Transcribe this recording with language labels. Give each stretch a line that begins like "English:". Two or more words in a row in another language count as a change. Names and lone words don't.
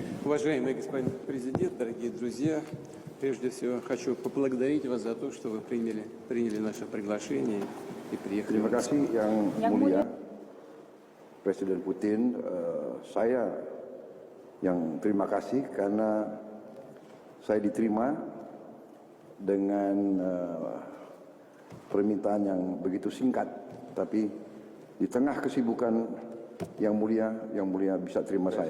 Russian: Уважаемый господин президент, дорогие друзья, прежде всего хочу поблагодарить вас за то, что вы приняли наше приглашение и приехали.
Indonesian: Terima kasih yang mulia Presiden Putin. Saya yang terima kasih karena saya diterima dengan permintaan yang begitu singkat, tapi di tengah kesibukan yang mulia bisa terima saya.